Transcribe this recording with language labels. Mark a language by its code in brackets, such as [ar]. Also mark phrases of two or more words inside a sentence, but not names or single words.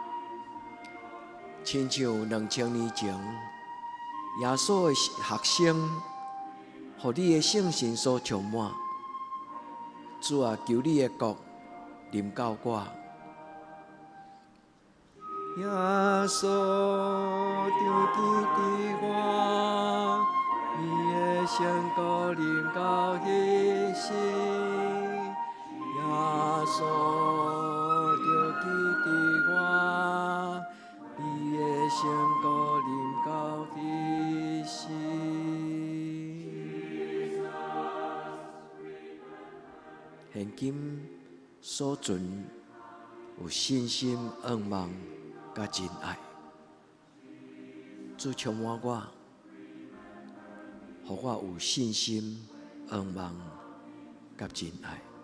[nan] 亲像2000年前，耶稣的学生，互你的圣神所充满。主啊，求你的国临到我。耶稣，就记得我，你的圣骨临到迄时。耶稣，就记得我，你的圣骨临到迄时。现今所存有信心、愿望甲真爱，主充满我，互我有信心、愿望甲真爱。